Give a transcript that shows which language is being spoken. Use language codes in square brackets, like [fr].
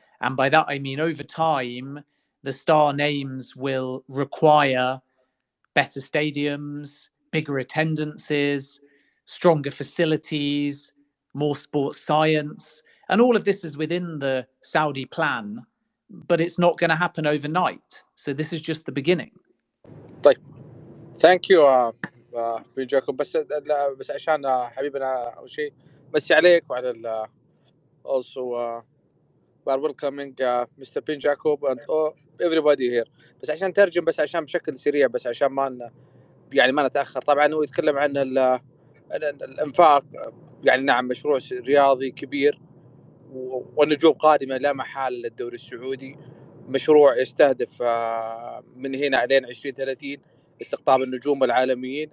[en] And by that, I mean over time, the star names will require better stadiums, bigger attendances, stronger facilities, more sports science. And all of this is within the Saudi plan, but it's not going to happen overnight. So this is just the beginning. [ar] طيب [en] thank you [ar] بن جاكوب. بس عشان حبيبنا أول شيء مسي عليك وعلى [en] also we are welcoming Mr. Ben Jacob and everybody here. [ar] بس عشان ترجم، بس عشان بشكل سريع، بس عشان ما نتأخر. طبعا هو يتكلم عن الانفاق. يعني نعم، مشروع رياضي كبير والنجوم قادمة لا محال للدوري السعودي. مشروع يستهدف من هنا لين 2030 استقطاب النجوم العالميين.